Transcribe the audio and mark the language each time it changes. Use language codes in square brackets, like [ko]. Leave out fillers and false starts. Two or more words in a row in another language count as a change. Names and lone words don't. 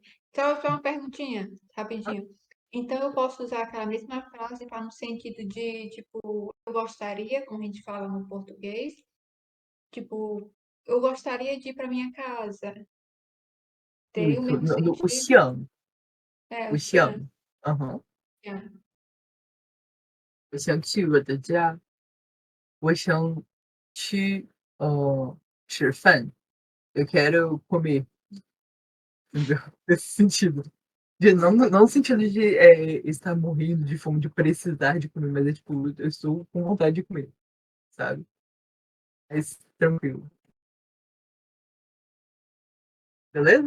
[pt] Só uma perguntinha, rapidinho. Então, eu posso usar aquela mesma frase para no sentido de, tipo, eu gostaria, como a gente fala no português, tipo, eu gostaria de ir para minha casa. Teria o Isso, mesmo o sentido? [zh] Xiang, [pt] É, o o [zh] Xian. Xiang, aham. Xian. 我想去我的家，我想去吃饭, [pt] eu quero comer, entendeu? Nesse sentido. Não no sentido de estar morrendo de fome, de precisar de comer, mas é tipo, eu estou com vontade de comer, sabe? Mas tranquilo. Beleza?